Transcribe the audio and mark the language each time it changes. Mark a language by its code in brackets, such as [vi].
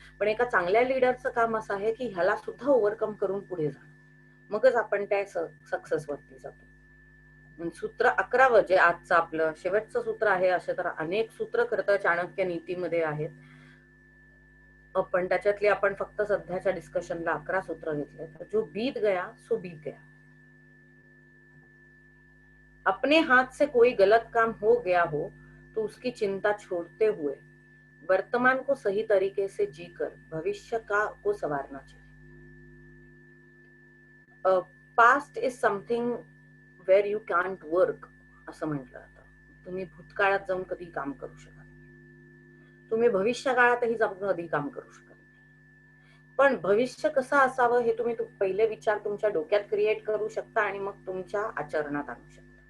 [mr] पण एका चांगल्या लीडरचं काम असं आहे की ह्याला सुद्धा ओव्हरकम करून पुढे जा, मगच आपण त्या सक्सेस वरती जातो. सूत्र 11 जे आजचं आपलं शेवटचं सूत्र आहे, असे तर अनेक सूत्र खरं तर चाणक्य नीतीमध्ये आहेत, पण त्याच्यातली आपण फक्त सध्याच्या डिस्कशनला 11 सूत्र घेतले. [hi] तर जो बीत गया सो बीत गया, अपने हाथ से कोई गलत काम हो गया हो तो उसकी चिंता छोड़ते हुए वर्तमान को सही तरीके से जीकर भविष्य को संवारना चाहिए. [en] past is something where you can't work [mr] असं म्हटलं जातं. तुम्ही भूतकाळात जाऊन कधी काम करू शकत, तुम्ही भविष्य काळातही जाऊन कधी काम करू शकत, पण भविष्य कसं असावं हे तुम्ही पहिले विचार तुमच्या डोक्यात क्रिएट करू शकता आणि मग तुमच्या आचरणात आणू शकता.